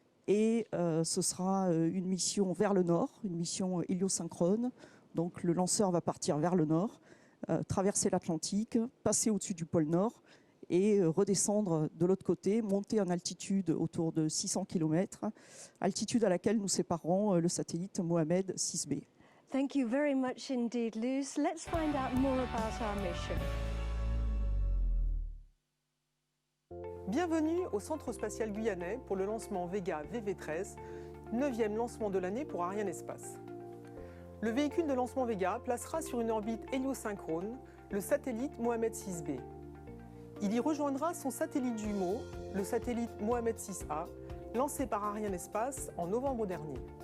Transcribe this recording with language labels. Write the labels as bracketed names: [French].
[French] Et ce sera une mission vers le nord, une mission héliosynchrone. Donc le lanceur va partir vers le nord, traverser l'Atlantique, passer au-dessus du pôle Nord et redescendre de l'autre côté, monter en altitude autour de 600 km, altitude à laquelle nous séparerons le satellite Mohammed 6B. [English] Thank you very much indeed, Luce. Let's find out more about our mission. [French] Bienvenue au Centre spatial guyanais pour le lancement Vega VV13, 9e lancement de l'année pour Ariane Espace. Le véhicule de lancement Vega placera sur une orbite héliosynchrone le satellite Mohammed 6B. Il y rejoindra son satellite jumeau, le satellite Mohamed 6A, lancé par Arianespace en novembre dernier.